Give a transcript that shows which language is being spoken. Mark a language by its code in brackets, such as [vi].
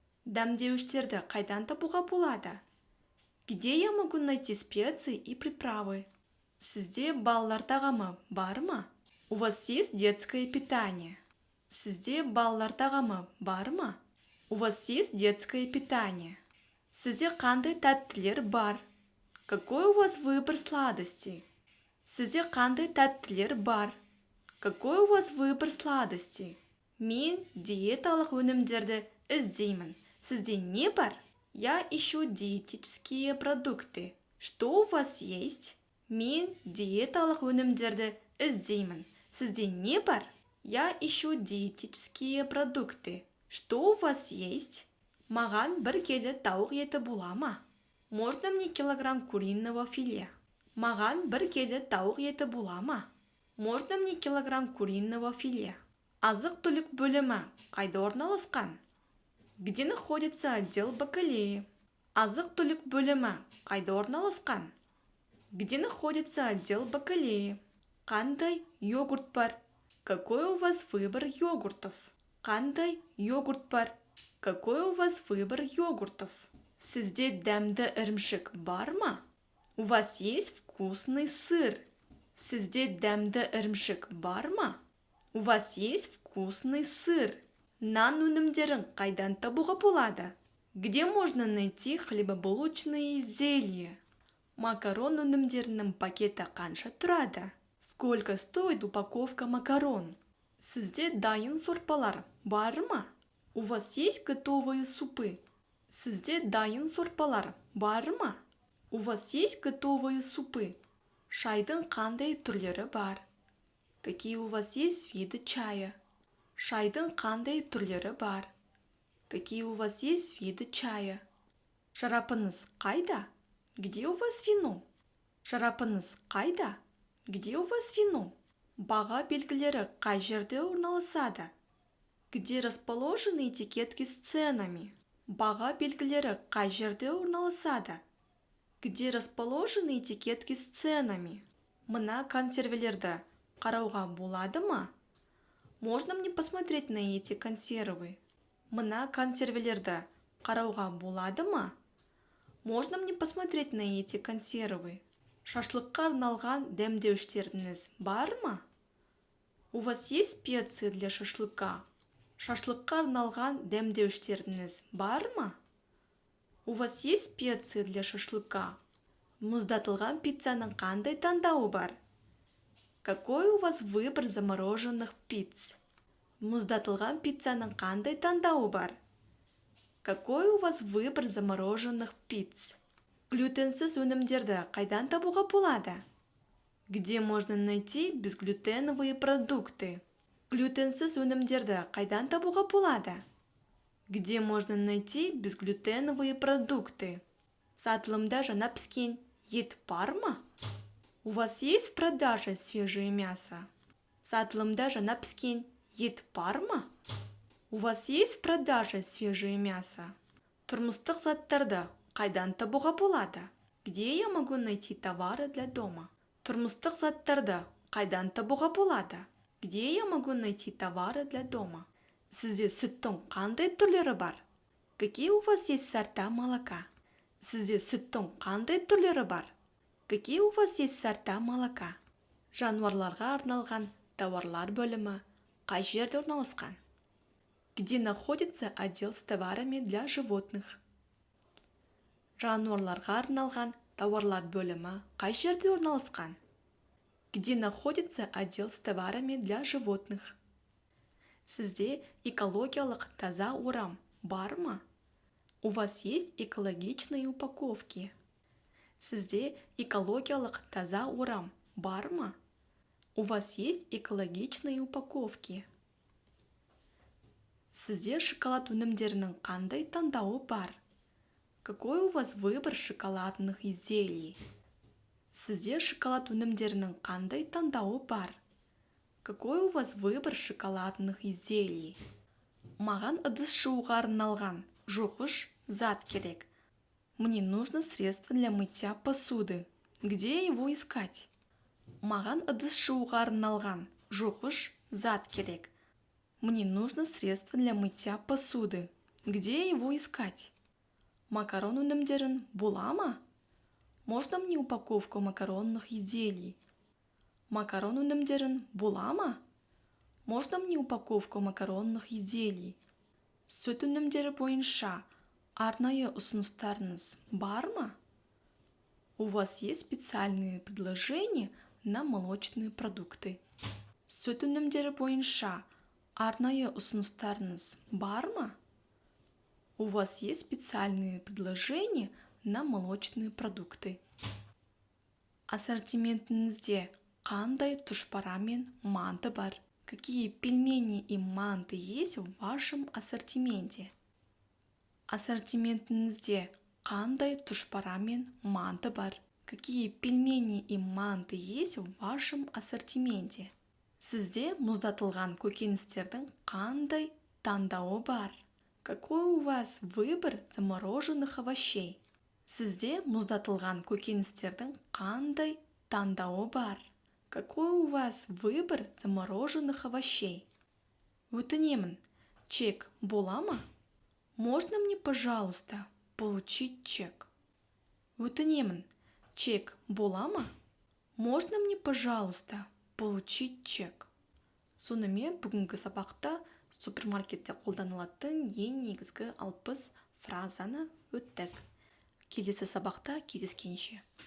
[kk] Дәмдеуіштерді қайдан табуға болады? [ru] Где я могу найти специи и приправы? [kk] Сізде балалар тағамы бар ма? [ru] У вас есть детское питание? [kk] Сізде балалар тағамы бар ма? [ru] У вас есть детское питание? [kk] Сізде қандай тәттілер бар? [ru] Какой у вас выбор сладостей? [kk] Сізде қандай тәттілер бар? [ru] Какой у вас выбор сладостей? [kk] Мен диеталық өнімдерді іздеймін. Сізде не бар? [ru] Я ищу диетические продукты. Что у вас есть? [kk] Мен диеталық өнімдерді іздеймін. Сізде не бар? [ru] Я ищу диетические продукты. Что у вас есть? [kk] Маған 1 келі тауық еті бола ма? [ru] Можно мне килограмм куриного филе? [kk] Маған 1 келі тауық еті бола ма? [ru] Можно мне килограмм куриного филе? [kk] Азық-түлік бөлімі қайда орналасқан? [ru] Где находится отдел бакалеи? [kk] Азық-түлік бөлімі қайда орналасқан? [ru] Где находится отдел бакалеи? [kk] Қандай йогурт бар? [ru] Какой у вас выбор йогуртов? [kk] Қандай йогурт бар? [ru] Какой у вас выбор йогуртов? [kk] Сізде дәмді ірімшік бар ма? [ru] У вас есть вкусный сыр? [kk] Сізде дәмді ірімшік бар ма? [ru] У вас есть вкусный сыр? [kk] Нан өнімдерін қайдан табуға болады? [ru] Где можно найти хлебобулочные изделия? [kk] Макарон өнімдерінің пакеті қанша тұрады? [ru] Сколько стоит упаковка макарон? [kk] Сізде дайын сорпалар бар ма? [ru] У вас есть готовые супы? [kk] Сізде дайын сорпалар бар ма? [ru] У вас есть готовые супы? [kk] Шайдың қандай түрлері бар? [ru] Какие у вас есть виды чая? [kk] Шайдың қандай түрлері бар? [ru] Какие у вас есть виды чая? [kk] Шарапыңыз қайда? [ru] Где у вас вино? [kk] Шарапыңыз қайда? [ru] Где у вас вино? [kk] Баға белгілері қай жерде орналасады? [ru] Где расположены этикетки с ценами? [kk] Баға белгілері қай жерде орналасады? [ru] Где расположены этикетки с ценами? [kk] Мына консервілерді қарауға болады ма? [ru] Можно мне посмотреть на эти консервы? [kk] Мына консервілерді қарауға болады ма? [ru] Можно мне посмотреть на эти консервы? [kk] Шашлыққа арналған дәмдеуіштеріңіз бар ма? [ru] У вас есть специи для шашлыка? [kk] Шашлыкка арналған дәмдеуштеріңіз бар ма? [ru] У вас есть специи для шашлыка? [kk] Мұздатылған пиццаның қандай таңдауы бар? [ru] Какой у вас выбор замороженных пиц? [kk] Мұздатылған пиццаның қандай таңдауы бар? [ru] Какой у вас выбор замороженных пиц? [kk] Глютенсіз өнімдерді қайдан табуға болады? [ru] Где можно найти безглютеновые продукты? [kk] Глютенсіз өнімдерді қайдан табуға болады? [ru] Где можно найти безглютеновые продукты? [kk] Сатылымда жаңа піскен ет бар ма? [ru] У вас есть в продаже свежее мясо? [kk] Сатылымда жаңа піскен ет бар ма? [ru] У вас есть в продаже свежее мясо? [kk] Тұрмыстық заттарды қайдан табуға болады? [ru] Где я могу найти товары для дома? [kk] Тұрмыстық заттарды қайдан табуға болады? [ru] Где я могу найти товары для дома? [kk] Сізде сүттің қандай түрлері бар? [ru] Какие у вас есть сорта молока? [kk] Сізде сүттің қандай түрлері бар? [ru] Какие у вас есть сорта молока? [kk] Жануарларға арналған товарлар бөлімі қай жерде орналасқан? [ru] Где находится отдел с товарами для животных? [kk] Жануарларға арналған товарлар бөлімі қай жерде орналасқан? [ru] Где находится отдел с товарами для животных? [kk] Сізде экологиялық таза орам бар ма? [ru] У вас есть экологичные упаковки? [kk] Сізде экологиялық таза орам бар ма? [ru] У вас есть экологичные упаковки? [kk] Сізде шоколад өнімдерінің қандай таңдауы бар? [ru] Какой у вас выбор шоколадных изделий? [kk] Сізде шоколад өнімдерінің қандай таңдауы бар? [ru] Какой у вас выбор шоколадных изделий? [kk] Маған ыдыс жууға арналған жуғыш зат керек. [ru] Мне нужно средство для мытья посуды. Где его искать? [kk] Маған ыдыс жууға арналған жуғыш зат керек. [ru] Мне нужно средство для мытья посуды. Где его искать? [kk] Макарон өнімдерін бола ма? [ru] Можно мне упаковку макаронных изделий? [kk] Макарон өнімдерін бола ма? [ru] Можно мне упаковку макаронных изделий? [kk] Сүт өнімдері бойынша арнайы ұсыныстарыңыз бар ма? [ru] У вас есть специальные предложения на молочные продукты? [kk] Сүт өнімдері бойынша арнайы ұсыныстарыңыз бар ма? [ru] У вас есть специальные предложения на молочные продукты? [kk] Ассортиментіңізде қандай тұшпара мен манты бар? [ru] Какие пельмени и манты есть в вашем ассортименте? [kk] Ассортиментіңізде қандай тұшпара мен манты бар? [ru] Какие пельмени и манты есть в вашем ассортименте? [kk] Сізде мұздатылған көкөністердің қандай таңдауы бар? [ru] Какой у вас выбор замороженных овощей? [kk] Сізде мұздатылған көкөністердің қандай таңдауы бар? [ru] Какой у вас выбор замороженных овощей? [kk] Өтінемін, чек бола ма? [ru] Можно мне, пожалуйста, получить чек? [kk] Өтінемін, чек бола ма? [ru] Можно мне, пожалуйста, получить чек? [kk] Сонымен бүгінгі сабақта супермаркетте қолданылатын ең негізгі 60 фразаны өттік. Келесі сабақта кездескенше.